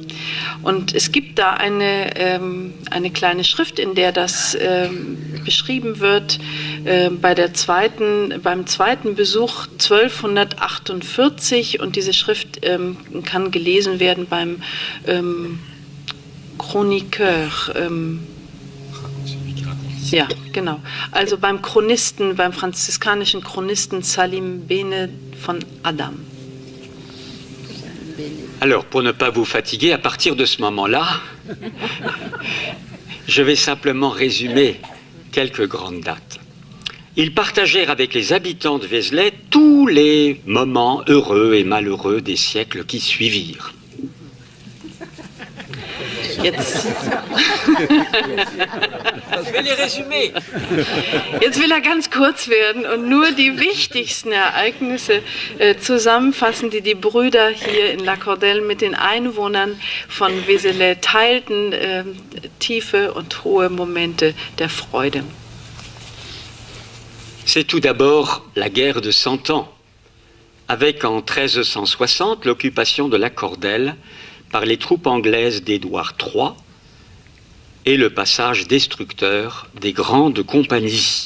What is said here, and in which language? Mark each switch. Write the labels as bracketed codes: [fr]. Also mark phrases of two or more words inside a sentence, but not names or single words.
[de] Und es gibt da eine kleine Schrift, in der das beschrieben wird, beim zweiten Besuch 1248, und diese Schrift kann gelesen werden beim Chroniqueur. Ja, genau. Also beim Chronisten, beim franziskanischen Chronisten Salim Béné von Adam. [fr] Alors, pour ne pas vous fatiguer, à partir de ce moment-là, je vais simplement résumer quelques grandes dates. Ils partagèrent avec les habitants de Vézelay tous les moments heureux et malheureux des siècles qui suivirent. [de] Jetzt. Ich will die résumer. Jetzt will er ganz kurz werden und nur die wichtigsten Ereignisse zusammenfassen, die die Brüder hier in La Cordelle mit den Einwohnern von Vézelay teilten, tiefe und hohe Momente der Freude. [fr] C'est tout d'abord la guerre de 100 ans, avec en 1360 l'occupation de La Cordelle par les troupes anglaises d'Édouard III et le passage destructeur des grandes compagnies.